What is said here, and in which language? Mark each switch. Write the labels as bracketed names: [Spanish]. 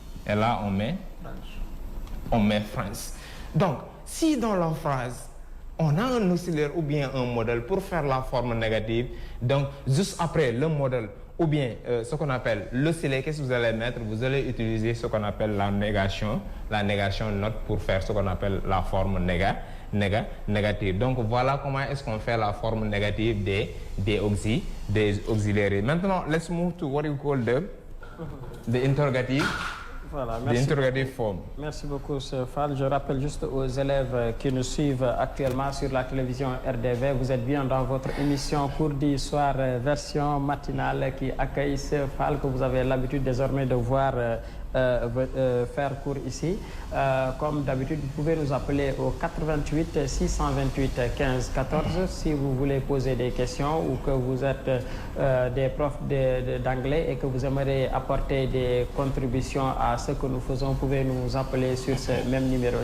[French] Et là, on met French. Donc, si dans la phrase, on a un auxiliaire ou bien un modèle pour faire la forme négative, donc, juste après le modèle, ou bien ce qu'on appelle l'auxiliaire, qu'est-ce que vous allez mettre? Vous allez utiliser ce qu'on appelle la négation not pour faire ce qu'on appelle la forme négative. Donc voilà comment est-ce qu'on fait la forme négative des auxiliaires. [English] Maintenant, let's move to what you call the interrogative. [French] Voilà, merci. [English] L'interrogative form. [French] Merci beaucoup, Sir Fall. Je rappelle juste aux élèves qui nous suivent actuellement sur la télévision RDV, vous êtes bien dans votre émission Cours du soir, version matinale qui accueille Sir Fall, que vous avez l'habitude désormais de voir faire cours ici. Comme d'habitude, vous pouvez nous appeler au 88 628 15 14 si vous voulez poser des questions ou que vous êtes des profs d'anglais et que vous aimeriez apporter des contributions à ce que nous faisons. Vous pouvez nous appeler sur ce même numéro.